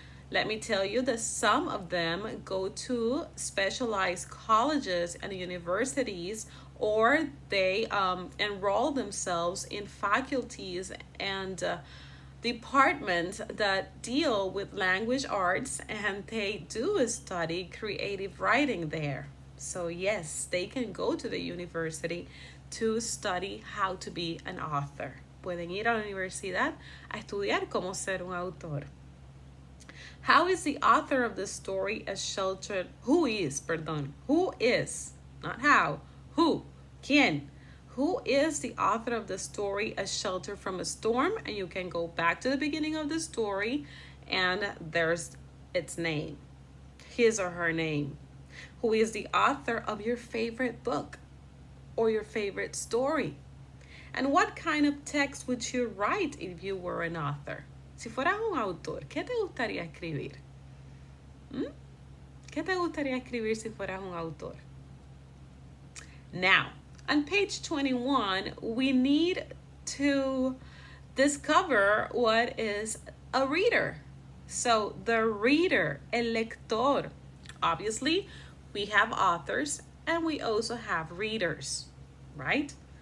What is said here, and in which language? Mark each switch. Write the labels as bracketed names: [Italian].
[English] Let me tell you that some of them go to specialized colleges and universities, or they enroll themselves in faculties and departments that deal with language arts, and they do study creative writing there. So yes, they can go to the university to study how to be an author. [Spanish] Pueden ir a la universidad a estudiar cómo ser un autor. [English] How is the author of the story a shelter? Who is, not how, who, quién? Who is the author of the story a shelter from a storm? And you can go back to the beginning of the story and there's its name, his or her name. Who is the author of your favorite book or your favorite story? And what kind of text would you write if you were an author? [Spanish] Si fueras un autor, ¿qué te gustaría escribir? ¿Qué te gustaría escribir si fueras un autor? [English] Now, on page 21, we need to discover what is a reader. So the reader, el lector. Obviously, we have authors and we also have readers, right?